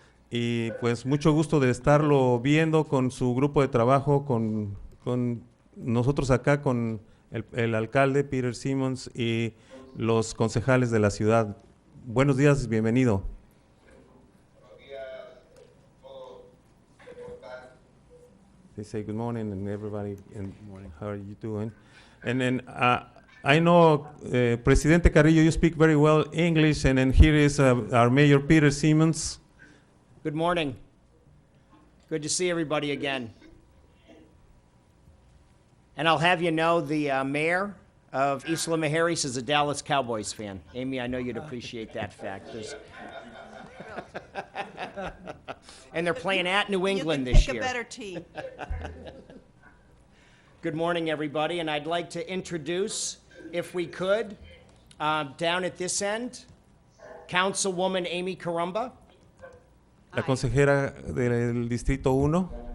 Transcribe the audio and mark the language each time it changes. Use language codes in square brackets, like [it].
[es] Y pues mucho gusto de estarlo viendo con su grupo de trabajo, con nosotros acá, con el alcalde Peter Simmons y los concejales de la ciudad. Buenos días, bienvenido. Buenos días, todos. ¿Cómo están? [en] They say good morning and everybody, and how are you doing? And then I know, Presidente Carrillo, you speak very well English, and then here is our Mayor Peter Simmons. Good morning. Good to see everybody again. And I'll have you know the mayor of Isla Mujeres is a Dallas Cowboys fan. Amy, I know you'd appreciate that fact. And they're playing at New England this year. You can pick a better team. Good morning, everybody, and I'd like to introduce, if we could, down at this end, Councilwoman Amy Carumba, [es] La consejera del Distrito 1,